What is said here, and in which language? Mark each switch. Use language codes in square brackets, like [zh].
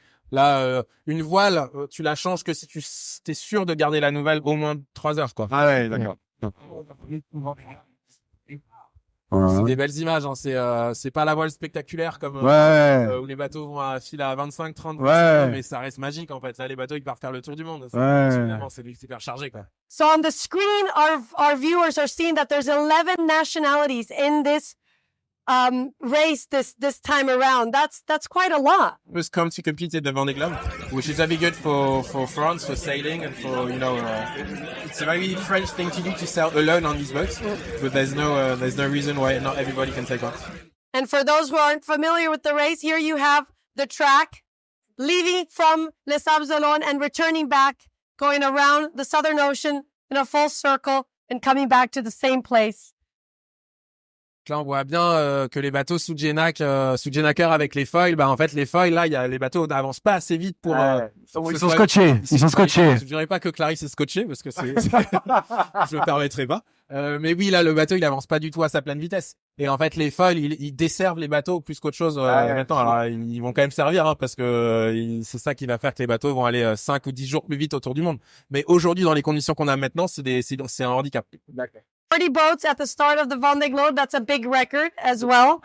[fr] Là, une voile, tu la changes que si tu t'es sûr de garder la nouvelle au moins 3 heures, quoi. Ah ouais, d'accord. C'est des belles images, hein. C'est pas la voile spectaculaire comme où les bateaux vont à fil à 25-30 mais ça reste magique en fait. Là, les bateaux ils partent faire le tour du monde. Finalement, c'est super chargé, quoi. [en] So on the screen, our viewers are seeing that there's 11 nationalities in this race this time around. That's quite a lot. Just come to compete at the Vendée Globe, which is very good for France, for sailing, and for it's a very French thing to do to sail alone on these boats. But there's no reason why not everybody can take part. And for those who aren't familiar with the race, here you have the track leaving from Les Sables d'Olonne and returning back, going around the Southern Ocean in a full circle and coming back to the same place. [fr] Là, on voit bien que les bateaux sous Genaker avec les foils, en fait, les foils, là, les bateaux n'avancent pas assez vite pour... Ils sont scotchés. Je dirais pas que Clarisse est scotché, parce que je me permettrais pas. Mais oui, là, le bateau, il avance pas du tout à sa pleine vitesse. Et en fait, les foils, ils desservent les bateaux plus qu'autre chose maintenant. Alors, ils vont quand même servir, hein, parce que c'est ça qui va faire que les bateaux vont aller 5 ou 10 jours plus vite autour du monde. Mais aujourd'hui, dans les conditions qu'on a maintenant, c'est un handicap. D'accord. [en] 30 boats at the start of the Vendée Globe. That's a big record as well.